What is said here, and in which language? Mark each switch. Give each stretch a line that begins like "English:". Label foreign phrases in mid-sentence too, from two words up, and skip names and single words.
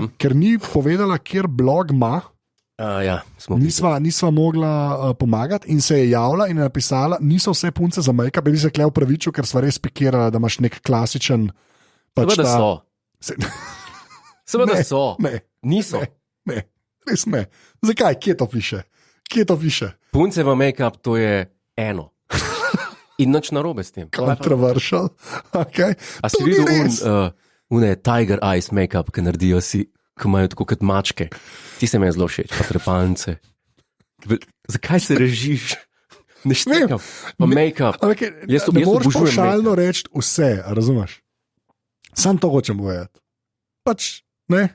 Slovenian: Ker ni povedala, kjer blog ima. Nisva mogla pomagati in se je javila in je napisala, niso vse punce za make-up, bi se klej upravičil, ker sva res pikirala, da imaš nek klasičen... Seveda so. Ne. Niso. Ne, res ne. Zakaj? Kje to piše? Punce v make-up, to je eno. In nič narobe s tem.
English: Controversial. Okay.
Slovenian: A si videl une
English: Tiger Eyes make-up,
Slovenian: ki naredijo si, ki imajo tako kot mačke. Ti se mi je zelo všeč, pa trepalnice. Zakaj se režiš? Ne štekam. Pa make-up. Ne moreš paušalno reči vse, razumeš? Sam to hočem povedati. Pač, ne?